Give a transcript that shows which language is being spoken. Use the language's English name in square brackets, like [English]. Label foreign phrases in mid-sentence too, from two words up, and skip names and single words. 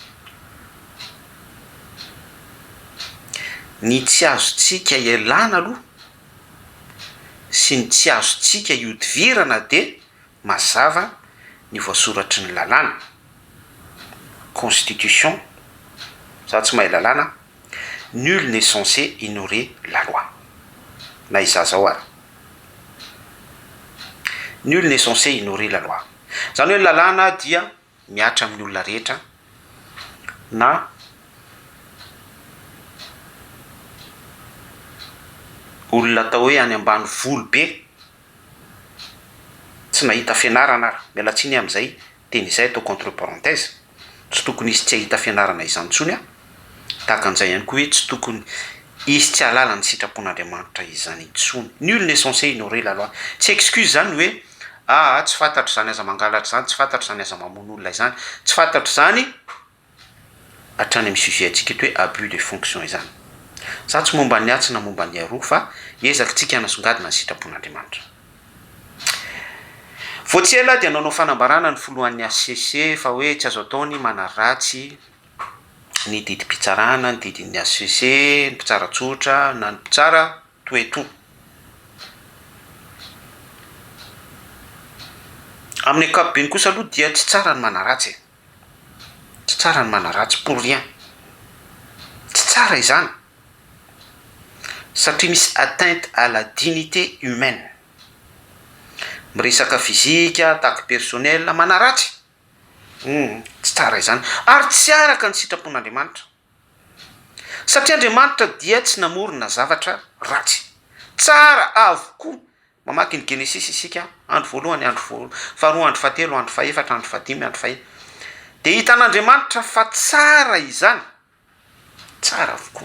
[Malagasy] Ny tsy azontsika ialana aloha sy ny tsy azontsika iodivirana dia mazava ny voasoratry ny lalàna constitution, za tsy mahay lalàna, [French] nul n'est censé ignorer la loi. [Malagasy] Na izaza ao ary [French] nul n'est censé ignorer la loi. [Malagasy] Zany hoe lalàna dia miatra amin'ny olona rehetra na olona atao hoe any ambany volo be tsy nahita fianarana ary mialatsiny amin'izay teny izay atao [French] contre parenthèse [Malagasy] tsy tokony izy tsy ahita fianarana izany ntsony a tahaka an'izay ihany koa hoe tsy tokony izy tsy ahalala ny sitrapon'Andriamanitra izany intsony. [French] Nul n'est censé ignorer la loi. [Malagasy] Tsy excuse zany hoe tsy fantatry zany aza mangalatra zany, tsy fantatry zany aza mamono olona izany, tsy fantatry zany hatrany amin'ny sujet antsika hoe [French] abus de fonction [Malagasy] izany. Za tsy momba ny atsy na momba ny aroa fa ezaka tsika hanasongadina ny sitrapon'Andriamanitra. Voatsy ela dia nanao fanambarana ny folohan'ny ACC fa hoe tsy azo ataony manaratsy ny didim-pitsarana, ny didin'ny ACC, ny mpitsara tsotra na ny mpitsara toeto. Amin'ny ankapobeny kosa aloha dia tsy tsara ny manaratsy, tsy tsara ny manaratsy [French] pour rien, [Malagasy] tsy tsara izany satria misy [French] atteinte à la dignité humaine. [Malagasy] Miresaka fizika [French] attaque personnelle [Malagasy] manaratsy tsy tsara izany ary tsy araka ny sitrapon'Andriamanitra satria Andriamanitra dia tsy namorona zavatra ratsy, tsara avokoa. Mamaky ny Genesis isika andro voalohany, andro faharoa, andro fahatelo, andro fahaefatra, andro fahadimy, andro fahaenina dia hitan'Andriamanitra fa tsara izany, tsara avokoa.